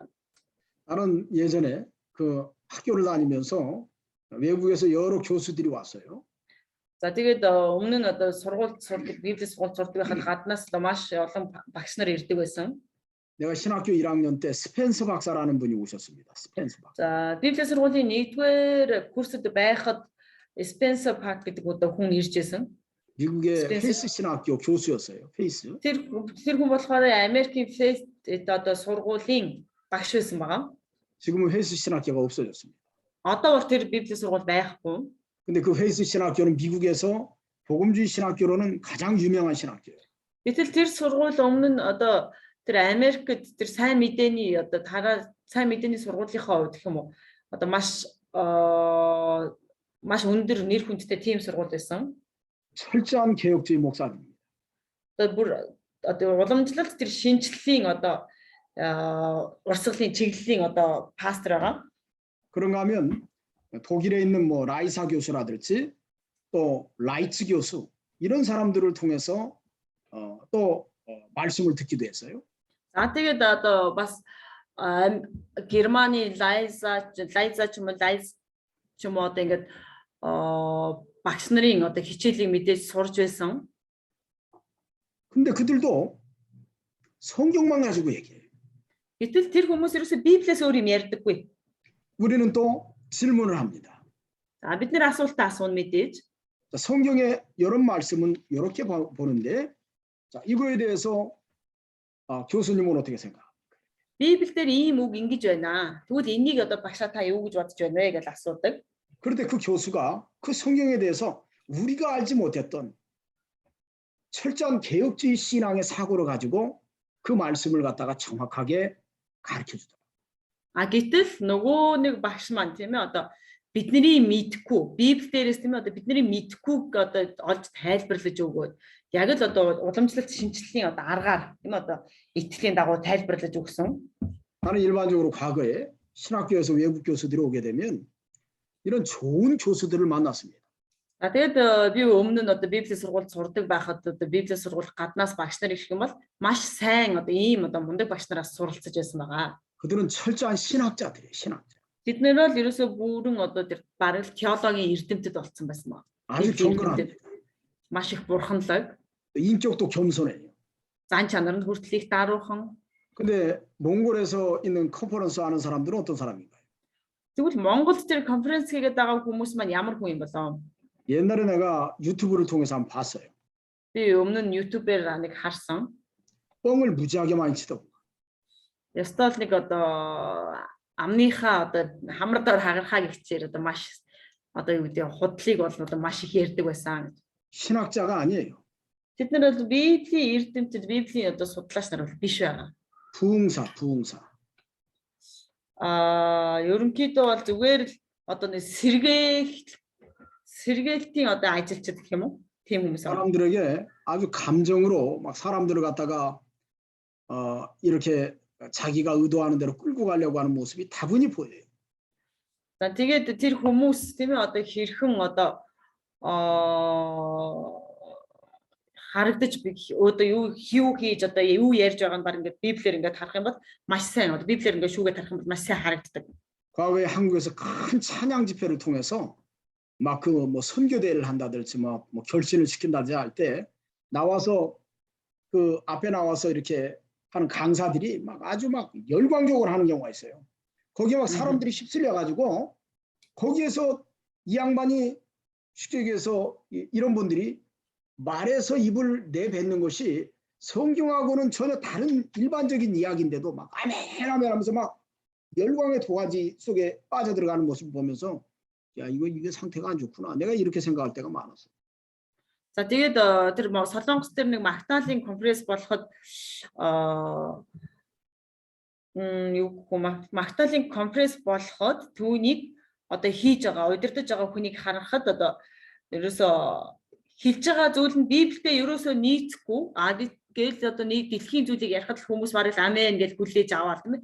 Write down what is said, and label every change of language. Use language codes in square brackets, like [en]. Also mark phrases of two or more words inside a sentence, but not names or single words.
[ko] 나는 예전에 그 학교를 다니면서 외국에서 여러 교수들이 왔어요. [mn] За тэгээд өмнө нь одоо сургууль сурдаг, Библийн сургууль сурдаг байхад гаднаас маш олон багш нар ирдэг байсан. [ko] 내가 신학교 1학년 때 스펜서 박사라는 분이 오셨습니다. 스펜서 박사. [mn] За Библийн сургуулийн 1-р курсд байхад Spencer Park гэдэг одоо хүн ирж байсан. [ko] 미국의 페이스 신학교 교수였어요. 페이스. [mn] Тэр хүн болохоор Америкийн Фейс одоо сургуулийн багш байсан байгаа. [ko] 지금은 페이스 신학교가 없어졌습니다. [mn] Одоо бол тэр Библийн сургууль байхгүй. [ko] 근데 그 페이스 신학교는 미국에서 복음주의 신학교로는 가장 유명한 신학교예요. [mn] Гэтэл тэр сургууль өмнө нь одоо тэр Америкт тэр сайн мэдээний одоо сайн мэдээний сургуулийнхаа хувьд гэх юм уу одоо маш өндөр нэр хүндтэй тийм сургууль байсан. [ko] 철저한 개혁주의 목사입니다. [mn] Одоо уламжлалт тэр шинжлэлийн одоо урсгалын чиглэлийн одоо пастор байгаа. [ko] 그런가 하면 독일에 있는 뭐 라이사 교수라든지 또 라이츠 교수 이런 사람들을 통해서 또 말씀을 듣기도 했어요. [mn] За тэгээд одоо бас Германы Лайза ч юм уу одоо ингээд багш нарын одоо хичээлийг мэдээж сурж байсан. [ko] 근데 그들도 성경만 가지고 얘기해요. [mn] Гэтэл тэр хүмүүс ерөөсөө Библиэс өөр юм ярьдаггүй. [ko] 우리는 또 질문을 합니다. [mn] За бид нэр асуултаа асууна мэдээж. [ko] 성경의 이런 말씀은 이렇게 보는데 자, 이거에 대해서 교수님은 어떻게 생각합니까? [mn] Библиэлд ийм үг ингэж байна. Тэгвэл энийг одоо багшаа та юу гэж бодож байна вэ гэж асуудаг. [ko] 그런데 그 교수가 그 성경에 대해서 우리가 알지 못했던 철저한 개혁주의 신앙의 사고를 가지고 그 말씀을 갖다가 정확하게 가르쳐 주더라. [mn] Гэтэл нөгөө нэг багш маань тийм ээ одоо бидний мэдхгүй Библи дээрээс тийм ээ одоо бидний мэдхгүйг одоо олж тайлбарлаж өгөөд яг л одоо уламжлалт шинжилгээний одоо аргаар тийм ээ одоо итгэлийн дагуу тайлбарлаж өгсөн. [ko] 나는 일반적으로 과거에 신학교에서 외국 교수들이 오게 되면 이런 좋은 교수들을 만났습니다. [mn] Тэгээд би өмнө нь одоо Библийн сургуульд сурдаг байхад одоо Библийн сургууль гаднаас багш нар ирэх юм бол маш сайн одоо ийм одоо мундаг багш нараас суралцж байсан байгаа. [ko] 그들은 철저한 신학자들이에요. 신학자. [mn] Бид нэр бол ерөөсөө бүрэн одоо тэр бараг теологийн эрдэмтэд болсон байсан баг. [ko] 아주 경건합니다. [mn] Маш их бурханлаг. [ko] 인격도 겸손해요. [mn] Зан чанар нь хүртэл их даруухан. [ko] 근데 몽골에서 있는 컨퍼런스 하는 사람들은 어떤 사람인가요? [mn] Тэгвэл Монголд тэр конференц хийгээд байгаа хүмүүс маань ямар хүн юм болов? [ko] 옛날에 내가 유튜브를 통해서 한번 봤어요. [mn] Би өмнө нь YouTube-ээр нэг харсан. [ko] 뻥을 무지하게 많이 치더라고요. [mn] Ястал нэг одоо амныхаа одоо хамар дор хагархаа гихчээр одоо маш одоо юу гэдэг худлыг бол одоо маш их ярьдаг байсан гэж. [ko] 신학자가 아니에요. [mn] Тэд нар бол Библийн эрдэмтэд, Библийн одоо судлаач нар бол биш байгаа. [ko] 부흥사. [mn] Ерөнхийдөө бол зүгээр л одоо нэг сэргээлтийн одоо ажилчид гэх юм уу? Тийм хүмүүс аа. [ko] 사람들에게 아주 감정으로 막 사람들을 갖다가 이렇게 자기가 의도하는 대로 끌고 가려고 하는 모습이 다분히 보여요. [mn] За тэгээд тэр хүмүүс тийм ээ одоо хэрхэн одоо харагдаж одоо юу хийж одоо юу ярьж байгаа нь баг ингээд Библиэр ингээд харах юм бол маш сайн одоо Библиэр ингээд шүүгээд харах юм бол маш сайн харагддаг. [ko] 과거에 한국에서 큰 찬양 집회를 통해서 막 그 뭐 선교대회를 한다든지 뭐 결신을 시킨다든지 할 때 나와서 그 앞에 나와서 이렇게 하는 강사들이 막 아주 막 열광적으로 하는 경우가 있어요. 거기에 막 사람들이 휩쓸려 가지고 거기에서 이 양반이 쉽게 얘기해서 이런 분들이 말에서 입을 내뱉는 것이 성경하고는 전혀 다른 일반적인 이야기인데도 막 아멘 아멘 하면서 막 열광의 도가지 속에 빠져들어가는 모습을 보면서 야 이게 상태가 안 좋구나. 내가 이렇게 생각할 때가 많았어. [mn] За тэгээд тэр Солонгос дээр нэг Магдалины конференц болоход Магдалины конференц болоход түүнийг одоо хийж байгаа удирдах байгаа хүнийг харахад одоо ерөөсөө хэлж байгаа зүйл нь Библиэд ерөөсөө нийцэхгүй гээл одоо нэг дэлхийн зүйлийг ярихад хүмүүс барыг амен гэж хүлээж аваад тийм ээ.